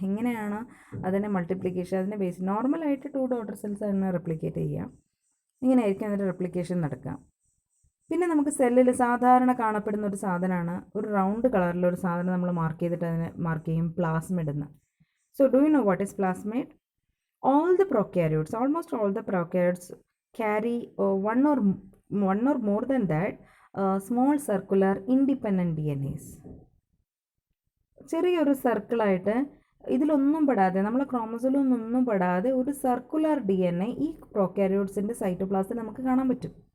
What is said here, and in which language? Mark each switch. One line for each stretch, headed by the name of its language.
Malayalam: എങ്ങനെയാണ് അതിൻ്റെ മൾട്ടിപ്ലിക്കേഷൻ, അതിൻ്റെ ബേസ് നോർമലായിട്ട് 2 ഡോട്ടർ സെൽസ് ആണ് റെപ്ലിക്കേറ്റ് ചെയ്യുക. ഇങ്ങനെയായിരിക്കും അതിൻ്റെ റെപ്ലിക്കേഷൻ നടക്കുക. പിന്നെ നമുക്ക് സെല്ലിൽ സാധാരണ കാണപ്പെടുന്ന ഒരു സാധനമാണ്, ഒരു റൗണ്ട് കളറിലൊരു സാധനം നമ്മൾ മാർക്ക് ചെയ്തിട്ട് അതിനെ മാർക്ക് ചെയ്യും, പ്ലാസ്മിഡ് എന്ന്.
English: So do you know what is plasmid? Almost all the prokaryotes carry one or more than that small circular independent DNAs.
Malayalam: ചെറിയൊരു സർക്കിളായിട്ട് ഇതിലൊന്നും പെടാതെ, നമ്മളെ ക്രോമസോമിലൊന്നും പെടാതെ ഒരു സർക്കുലർ DNA ഈ പ്രോകാരിയോട്സിൻ്റെ സൈറ്റോപ്ലാസിൽ നമുക്ക് കാണാൻ പറ്റും.